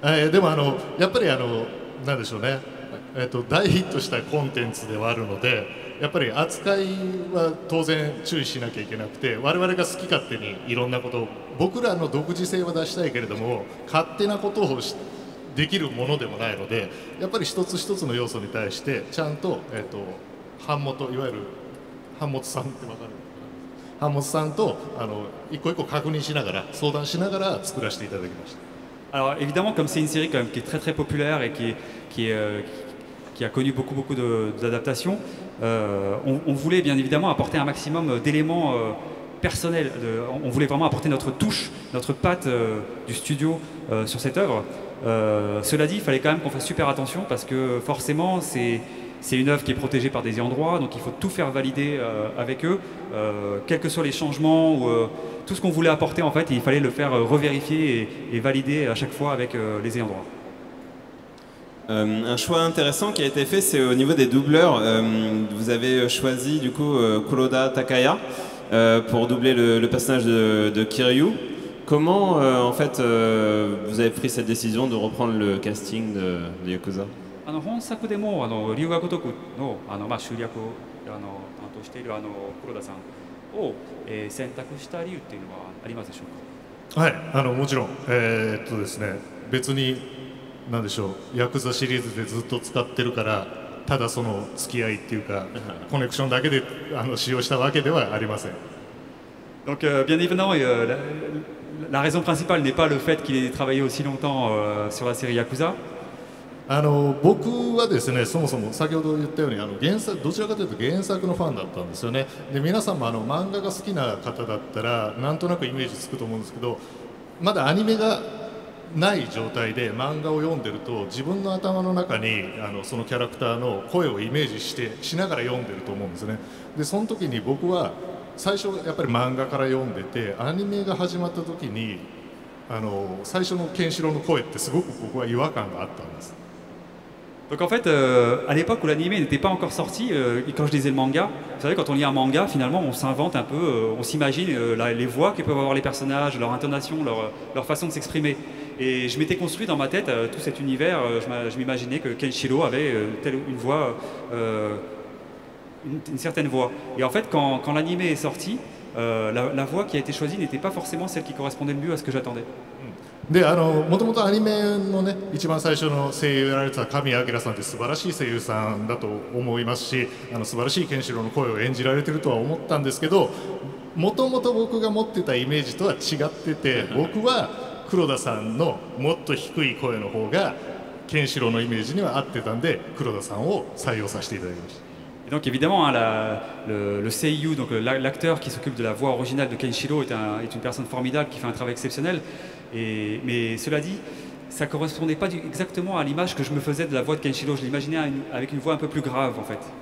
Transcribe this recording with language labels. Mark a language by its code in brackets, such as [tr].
[ja] でもやっぱりなんでしょうね。大ヒットしたコンテンツではあるので、やっぱり扱いは当然注意しなきゃいけなくて、我々が好き勝手にいろんなことを、僕らの独自性は出したいけれども勝手なことをできるものでもないので、やっぱり一つ一つの要素に対してちゃんと、版元、いわゆる版元さんって分かる、版元さんと一個一個確認しながら相談しながら作らせていただきました。 [fr] Alors évidemment, comme c'est une série quand même qui est très très populaire et qui a connu beaucoup d'adaptations, on voulait bien évidemment apporter un maximum d'éléments personnels. On voulait vraiment apporter notre touche, notre patte du studio sur cette œuvre. Cela dit, il fallait quand même qu'on fasse super attention parce que forcément c'est une œuvre qui est protégée par des ayants droit, donc il faut tout faire valider avec eux, quels que soient les changements ou tout ce qu'on voulait apporter en fait, il fallait le faire revérifier et valider à chaque fois avec les ayants droit. Un choix intéressant qui a été fait, c'est au niveau des doubleurs. Vous avez choisi du coup Kuroda Takaya pour doubler le personnage de Kiryu. Comment en fait vous avez pris cette décision de reprendre le casting de Yakuza? [ja] 本作でも龍が如くの集略を担当している黒田さんを選択した理由っていうのはありますでしょうか？はい、もちろんですね、別になんでしょう、ヤクザシリーズでずっと使ってるからただその付き合いっていうかコネクションだけで使用したわけではありません。 [fr] Donc bien évidemment la raison principale n'est pas le fait qu'il ait travaillé aussi longtemps sur la série Yakuza. [ja] 僕はですね、そもそも先ほど言ったように原作、どちらかというと原作のファンだったんですよね。で皆さんも漫画が好きな方だったらなんとなくイメージつくと思うんですけど、まだアニメがない状態で漫画を読んでると自分の頭の中にそのキャラクターの声をイメージしながら読んでると思うんですね。でその時に僕は最初やっぱり漫画から読んでて、アニメが始まった時に最初のケンシロウの声ってすごく僕は違和感があったんです。 [fr] Donc en fait, à l'époque où l'anime n'était pas encore sorti, quand je lisais le manga, vous savez, quand on lit un manga, finalement, on s'invente un peu, on s'imagine les voix que peuvent avoir les personnages, leur intonation, leur façon de s'exprimer. Et je m'étais construit dans ma tête tout cet univers, je m'imaginais que Kenshiro avait une voix, une certaine voix. Et en fait, quand l'anime est sorti, la voix qui a été choisie n'était pas forcément celle qui correspondait le mieux à ce que j'attendais. [ja] でもともとアニメのね一番最初の声優をやられてた神谷明さんって素晴らしい声優さんだと思いますし、素晴らしいケンシロウの声を演じられてるとは思ったんですけど、もともと僕が持ってたイメージとは違ってて、僕は黒田さんのもっと低い声の方がケンシロウのイメージには合ってたんで、黒田さんを採用させていただきました。 [fr] Et donc évidemment, le seiyuu, donc l'acteur qui s'occupe de la voix originale de Kenshiro est une personne formidable qui fait un travail exceptionnel. Mais cela dit, ça ne correspondait pas exactement à l'image que je me faisais de la voix de Kenshiro. Je l'imaginais avec une voix un peu plus grave en fait.